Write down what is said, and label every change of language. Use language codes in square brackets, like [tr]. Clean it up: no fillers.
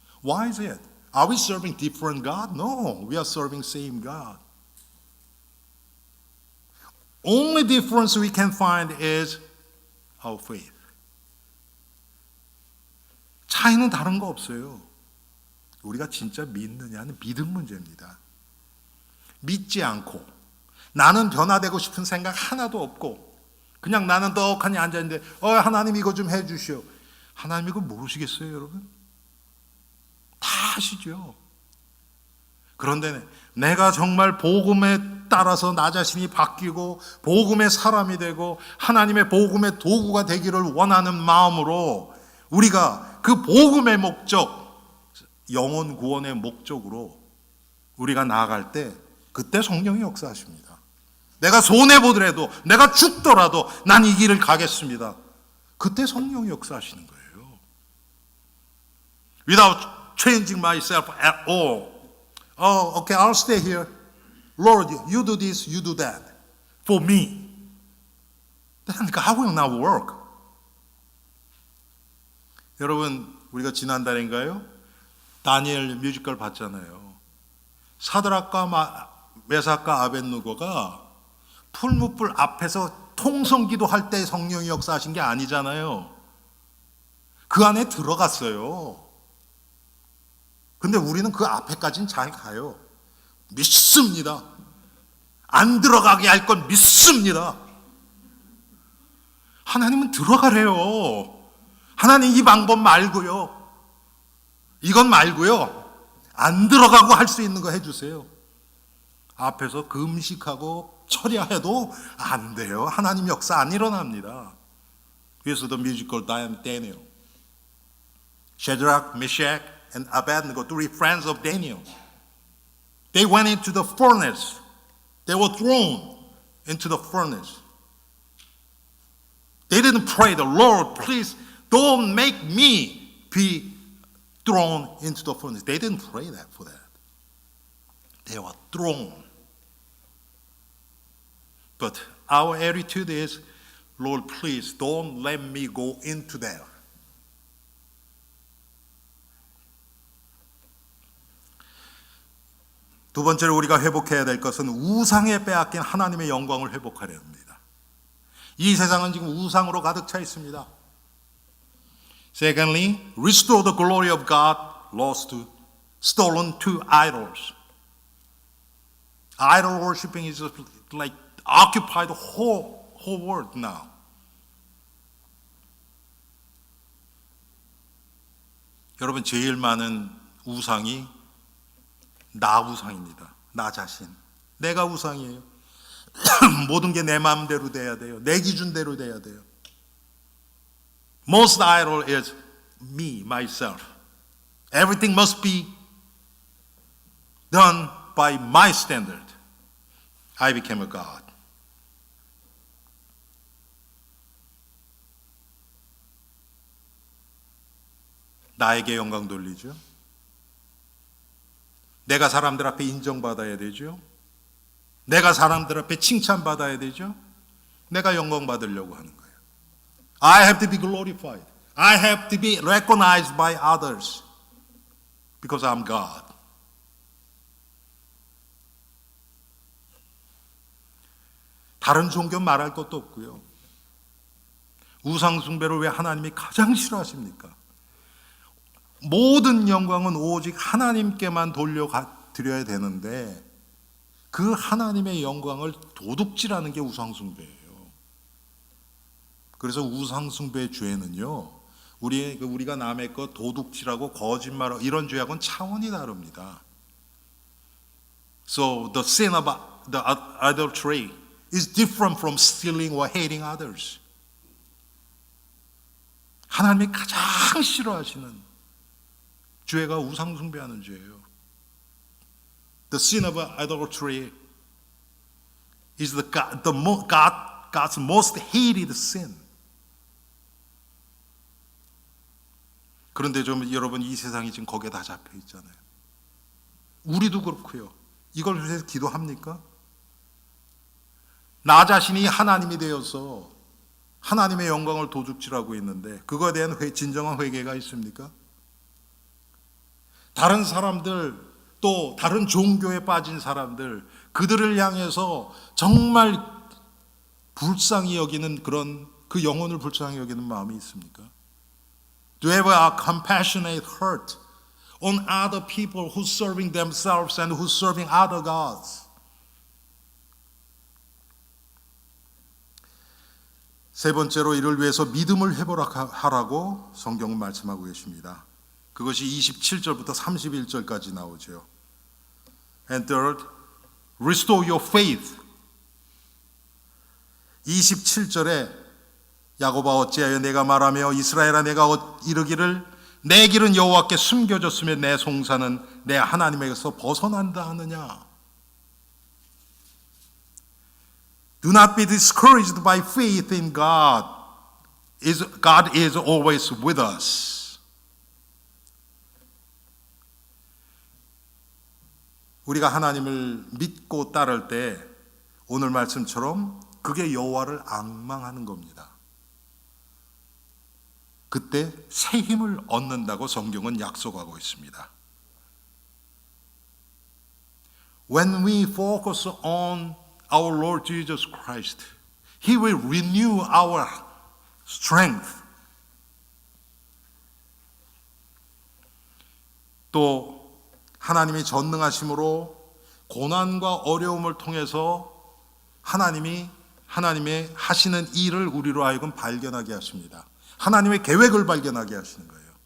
[en] Why is it? Are we serving different God? No, we are serving same God. Only difference we can find is our faith. [ko] 차이는 다른 거 없어요. 우리가 진짜 믿느냐는 믿음 문제입니다. 믿지 않고 나는 변화되고 싶은 생각 하나도 없고 그냥 나는 떡하니 앉아있는데 하나님 이거 좀 해주시오. 하나님 이거 모르시겠어요 여러분? 다 아시죠. 그런데 내가 정말 복음에 따라서 나 자신이 바뀌고 복음의 사람이 되고 하나님의 복음의 도구가 되기를 원하는 마음으로 우리가 그 복음의 목적, 영혼 구원의 목적으로 우리가 나아갈 때 그때 성령이 역사하십니다. 내가 손해보더라도 내가 죽더라도 난 이 길을 가겠습니다. 그때 성령이 역사하시는 거예요. [en] Without changing myself at all. Okay, I'll stay here. Lord, you do this, you do that for me. Then God will not work. [ko] 여러분, 우리가 지난달인가요? 다니엘 뮤지컬 봤잖아요. 사드락과 메삭과 아벳느고가 풀무불 앞에서 통성기도 할 때 성령이 역사하신 게 아니잖아요. 그 안에 들어갔어요. 근데 우리는 그 앞에까지는 잘 가요. 믿습니다. 안 들어가게 할 건 믿습니다. 하나님은 들어가래요. 하나님 이 방법 말고요. 이건 말고요. 안 들어가고 할 수 있는 거 해주세요. 앞에서 금식하고 철야해도 안 돼요. 하나님 역사 안 일어납니다. 그래서 [en] the musical Daniel, Shadrach, Meshach, and Abednego, three friends of Daniel, they went into the furnace. They were thrown into the furnace. They didn't pray, the Lord, please don't make me be thrown into the furnace. They didn't pray that for that. They were thrown. But our attitude is, Lord, please don't let me go into there. [ko] 두 번째로 우리가 회복해야 될 것은 우상에 빼앗긴 하나님의 영광을 회복하려 합니다. 이 세상은 지금 우상으로 가득 차 있습니다. [en] Secondly, restore the glory of God stolen to idols. Idol worshiping is like occupied the whole world now. [ko] 여러분, 제일 많은 우상이 나 우상입니다. 나 자신. 내가 우상이에요. 모든 게 내 마음대로 돼야 돼요. 내 기준대로 돼야 돼요. [en] Most idol is me, myself. Everything must be done by my standard. I became a God. [ko] 나에게 영광 돌리죠. 내가 사람들 앞에 인정받아야 되죠. 내가 사람들 앞에 칭찬받아야 되죠. 내가 영광 받으려고 하는 거예요. [en] I have to be glorified. I have to be recognized by others because I'm God. [ko] 다른 종교 말할 것도 없고요. 우상 숭배를 왜 하나님이 가장 싫어하십니까? 모든 영광은 오직 하나님께만 돌려드려야 되는데 그 하나님의 영광을 도둑질하는 게 우상숭배예요. 그래서 우상숭배의 죄는요, 우리가 남의 것 도둑질하고 거짓말하고 이런 죄하고는 차원이 다릅니다. [en] So the sin of the adultery is different from stealing or hating others. [ko] 하나님이 가장 싫어하시는 죄가 우상숭배하는 죄예요. [en] The sin of adultery is God's most hated sin. [ko] 그런데 좀 여러분, 이 세상이 지금 거기에 다 잡혀 있잖아요. 우리도 그렇고요. 이걸 위해서 기도합니까? 나 자신이 하나님이 되어서 하나님의 영광을 도둑질하고 있는데 그거에 대한 진정한 회개가 있습니까? 다른 사람들, 또 다른 종교에 빠진 사람들, 그들을 향해서 정말 불쌍히 여기는 그 영혼을 불쌍히 여기는 마음이 있습니까? [en] Do you have a compassionate heart on other people who serving themselves and who serving other gods? [ko] 세 번째로 이를 위해서 믿음을 회복하라고 성경은 말씀하고 계십니다. 그것이 27절부터 31절까지 나오죠. [en] And third, restore your faith. [ko] 27절에 야고보아 어찌하여 내가 말하며 이스라엘아 내가 이르기를 내 길은 여호와께 숨겨졌으며 내 송사는 내 하나님에게서 벗어난다 하느냐. [en] Do not be discouraged by faith in God. God is always with us. [ko] 우리가 하나님을 믿고 따를 때 오늘 말씀처럼 그게 여호와를 앙망하는 겁니다. 그때 새 힘을 얻는다고 성경은 약속하고 있습니다. [en] when we focus on our Lord Jesus Christ, He will renew our strength. [ko] 또 하나님이 전능하심으로 고난과 어려움을 통해서 하나님의 하시는 일을 우리로 하여금 발견하게 하십니다. 하나님의 계획을 발견하게 하시는 거예요.